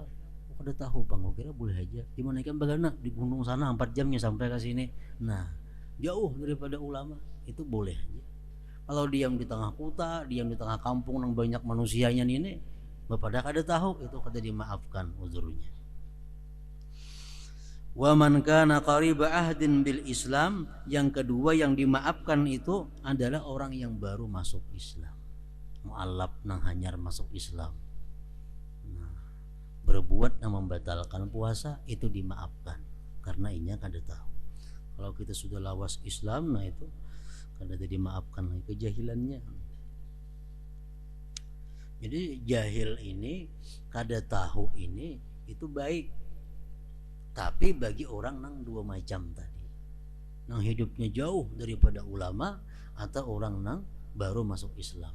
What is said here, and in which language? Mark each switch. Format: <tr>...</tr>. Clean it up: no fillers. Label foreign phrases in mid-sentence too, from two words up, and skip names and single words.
<bjn>Kada tahu bang, kira boleh aja. Gimana kan bagana di gunung sana 4 jamnya sampai ke sini. Nah, jauh daripada ulama, itu boleh aja. Kalau diam di tengah kota, diam di tengah kampung yang banyak manusianya ini, pada kada tahu, itu kada dimaafkan uzurnya.</bjn> <ar>ومن كان قريب عهد بالإسلام,</ar> <bjn>yang kedua yang dimaafkan itu adalah orang yang baru masuk Islam, mu'allaf nang hanyar masuk Islam. Nah, berbuat yang membatalkan puasa itu dimaafkan karena inya kada tahu. Kalau kita sudah lawas Islam, nah itu kada dimaafkan lagi kejahilannya. Jadi jahil ini, kada tahu ini itu baik, tapi bagi orang nang dua macam tadi, nang hidupnya jauh daripada ulama atau orang nang baru masuk Islam.</bjn>